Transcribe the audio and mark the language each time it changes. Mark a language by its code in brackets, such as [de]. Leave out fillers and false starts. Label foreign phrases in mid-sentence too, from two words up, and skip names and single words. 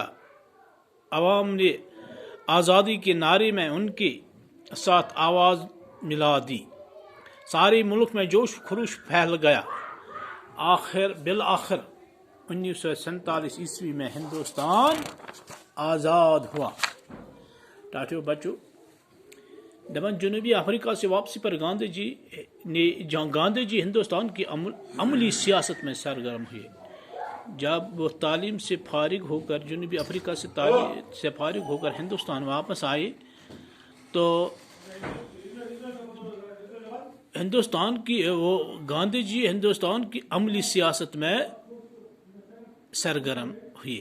[ur] عوام نے آزادی کے نعرے میں ان کے ساتھ آواز ملا دی. سارے ملک میں جوش و خروش پھیل گیا. بالآخر 1947 عیسوی میں ہندوستان آزاد ہوا. [ks] ٹاٹو بچو دپان [ur] جنوبی افریقہ سے واپسی پر گاندھی جی ہندوستان کی عملی سیاست میں سرگرم ہوئے. جب وہ تعلیم سے فارغ ہو کر جنوبی افریقہ سے فارغ ہو کر ہندوستان واپس آئے تو گاندھی جی ہندوستان کی عملی سیاست میں سرگرم ہوئے.